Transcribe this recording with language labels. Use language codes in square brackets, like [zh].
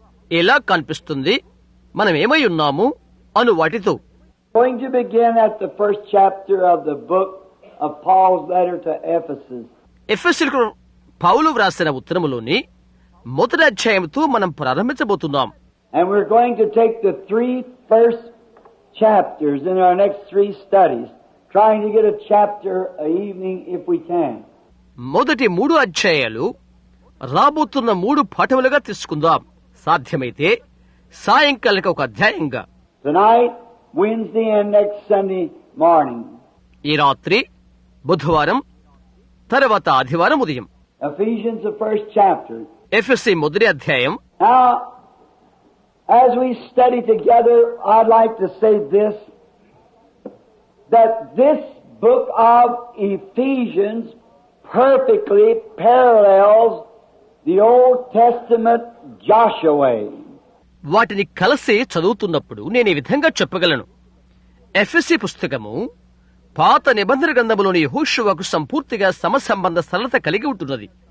[te] ఎలా కనిపిస్తుంది, మనం ఏమై ఉన్నాము అను వాటితో. [en] Going to begin at the first chapter of the book of Paul's letter to Ephesus. [te] ఎఫెసీయులకు పౌలు వ్రాసిన ఉత్తరములోని మొదటి అధ్యాయంతో మనం ప్రారంభించబోతున్నాం. [en] And we're going to take the 3 first chapters in our next 3 studies, trying to get a chapter a evening if we can. [te] మొదటి 3 అధ్యాయాలు రాబోతున్న 3 పాఠములుగా తీసుకుందాం. సాధ్యమైతే సాయంకాలం ఒక అధ్యాయంగా. [en] Tonight, Wednesday and next Sunday morning. [te] ఈ రాత్రి బుధవారం తర్వాత ఆదివారం ఉదయం. [en] Ephesians the first chapter. [te] ఎఫెసీ మొదటి అధ్యాయం. [en] Now, as we study together, I'd like to say this, that this book of Ephesians perfectly parallels the Old Testament Joshua. [te] వాటిని కలిసి చదువుతున్నప్పుడు నేను ఈ విధంగా చెప్పగలను. ఎఫెసీ పుస్తకము పాత నిబంధన గ్రంథములోని యెహోషువకు సంపూర్తిగా సమసంబంధ సరళత కలిగి ఉంటున్నది.